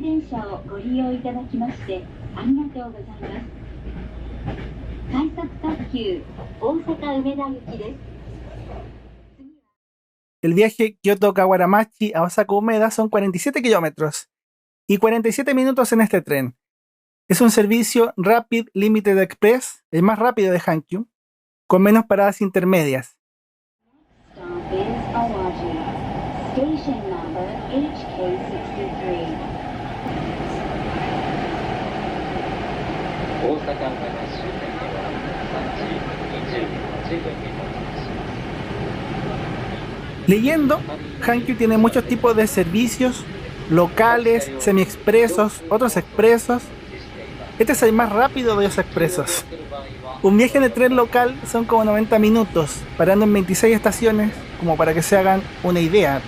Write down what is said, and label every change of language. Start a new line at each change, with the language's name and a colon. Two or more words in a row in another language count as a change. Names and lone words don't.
Japanese: 車をご利用いただきましてありがとうございます。快速特急大阪梅田行きです。
Spanish: El viaje Kyoto-Kawaramachi a Osaka Umeda son 47 kilómetros y 47 minutos en este tren. Es un servicio Rapid Limited Express, el más rápido de Hankyu, con menos paradas intermedias.
English: Stop is Awaji. Station number HK63.
Japanese: 大阪梅田終点では3時28分に到着します。
Spanish: Leyendo, Hankyu tiene muchos tipos de servicios, locales, semi-expresos, otros expresos. Este es el más rápido de los expresos. Un viaje en el tren local son como 90 minutos, parando en 26 estaciones, como para que se hagan una idea.